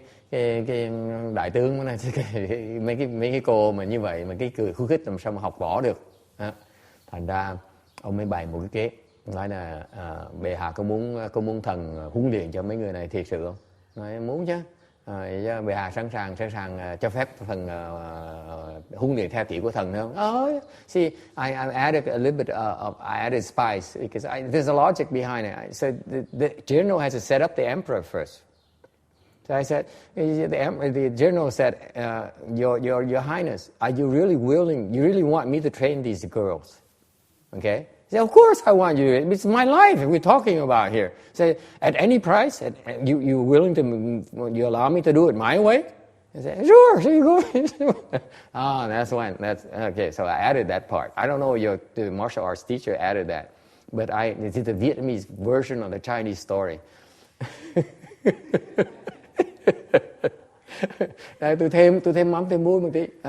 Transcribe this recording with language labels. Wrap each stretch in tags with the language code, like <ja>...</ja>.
<vi>Cái đại tướng này mấy cái cô mà như vậy mà cái cười khúc khích làm sao mà học võ được. Thành ra ông mới bày một cái kế, nói là bệ hạ có muốn thần huấn luyện cho mấy người này thiệt sự không? Nói muốn chứ. Bệ hạ sẵn sàng cho phép thần huấn luyện theo kiểu của thần không?</vi> <en>See, I added a little bit I added spice because there's a logic behind it. So the general has to set up the emperor first. So I said, the general said, Your Highness, are you really willing? You really want me to train these girls? Okay. He said, of course I want you. It's my life we're talking about here. Say, at any price, you willing to, you allow me to do it my way? I said, sure, you go. That's one. That's okay. So I added that part. I don't know the martial arts teacher added that, but it's the Vietnamese version of the Chinese story.</en> <vi>Đây, tôi thêm mắm thêm muối một tí.</vi>